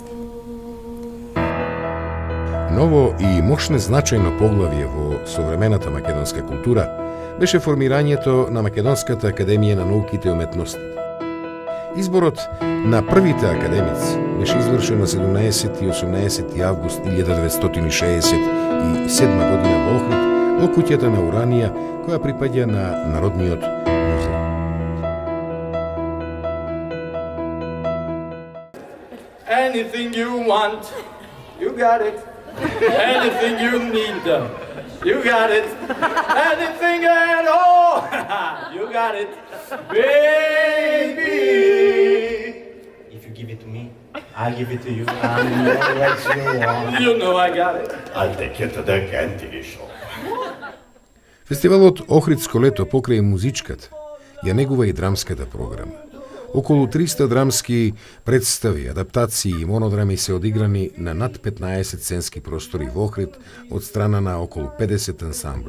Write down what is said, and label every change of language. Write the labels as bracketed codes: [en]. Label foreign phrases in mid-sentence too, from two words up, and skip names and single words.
[mk] Ново и мощно значајно поглавје во современата македонска култура беше формирањето на Македонската академија на науките и уметности. Изборот на првите академици беше извршен на 17 и 18 август 1967 година во Охрид, во куќата на Уранија, која припаѓа на Народниот музеј. [en] Anything you want, you got it. Anything you need, you got it. Anything at all, you got it. Baby, if you give it to me, I'll give it to you. You know I got it. I'll take you to the candy shop. [mk] Фестивалот Охридско лето покрај музичката ја негува и драмската програма. Околу 300 драмски представи, адаптации и монодрами се одиграни на над 15 сценски простори во Охрид од страна на околу 50 ансамбли.